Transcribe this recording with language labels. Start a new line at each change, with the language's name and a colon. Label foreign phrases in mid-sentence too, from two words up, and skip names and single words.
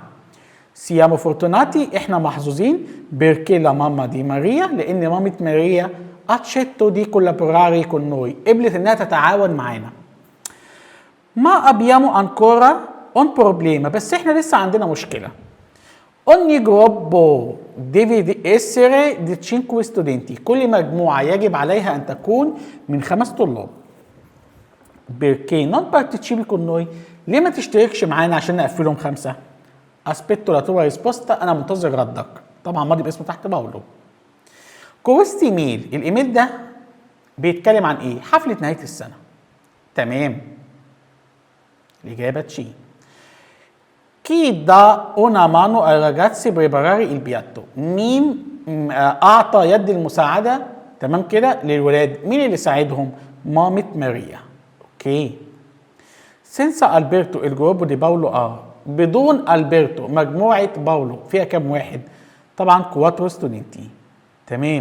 Italian: siamo fortunati,
Arabic: احنا محظوظين
Italian: perché la mamma di Maria,
Arabic: لان مامة ماريا
Italian: accettò di collaborare con noi,
Arabic: قبلت انها تتعاون معانا.
Italian: ma abbiamo ancora un problema,
Arabic: بس احنا لسه عندنا مشكله.
Italian: ogni gruppo deve essere di 5 studenti،
Arabic: كل مجموعه يجب عليها ان تكون من 5 طلاب.
Italian: perché non partecipi con noi،
Arabic: ليه ما تشتركش معانا عشان نقفلهم 5؟
Italian: aspetto la tua risposta،
Arabic: انا منتظر ردك. طبعا ماضي باسمه تحت باولو.
Italian: questa email,
Arabic: الايميل ده بيتكلم عن ايه؟ حفله نهايه السنه. تمام، الاجابه تشي.
Italian: chi dà una mano ai ragazzi preparare il piatto،
Arabic: مين اعطى يد المساعده تمام كده للولاد؟ مين اللي ساعدهم؟ مامة ماريا. اوكي.
Italian: senza Alberto il gruppo di Paolo
Arabic: بدون البرتو مجموعه باولو فيها كام واحد؟ طبعا
Italian: quattro studenti.
Arabic: تمام.